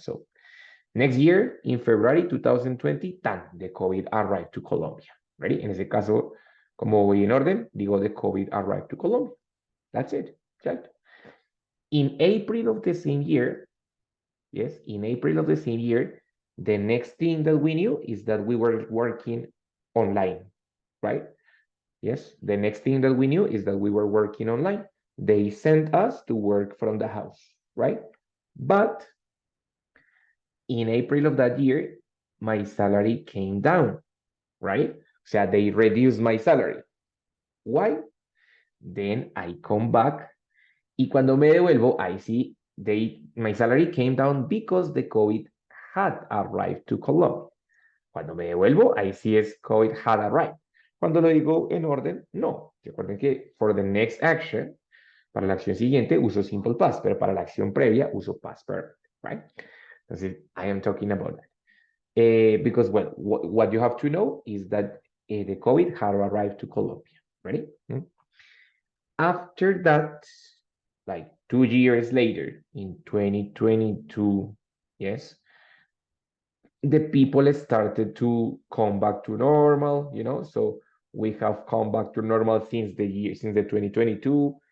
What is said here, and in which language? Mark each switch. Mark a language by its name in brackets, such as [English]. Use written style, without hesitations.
[English] So next year, in February 2020, the COVID arrived to Colombia. Ready? [Spanish] En ese caso, como voy en orden, digo [English] the COVID arrived to Colombia. That's it. Right? In April of the same year, yes, in April of the same year, the next thing that we knew is that we were working online, right? Yes, the next thing that we knew is that we were working online. They sent us to work from the house, right? But in April of that year, my salary came down, right? O sea, they reduced my salary. Why? Then I come back [Spanish] y cuando me devuelvo, [English] I see my salary came down because the COVID had arrived to Colombia. [Spanish] Cuando me devuelvo, ahí sí es COVID [English] had arrived. [Spanish] Cuando lo digo en orden, no. Recuerden que [English] for the next action, [Spanish] para la acción siguiente uso simple past, pero para la acción previa uso past perfect, right? [English] Entonces, I am talking about that. Because, well, what you have to know is that the COVID had arrived to Colombia. Ready? After that, like 2 years later, in 2022, yes, the people started to come back to normal, so we have come back to normal since the 2022.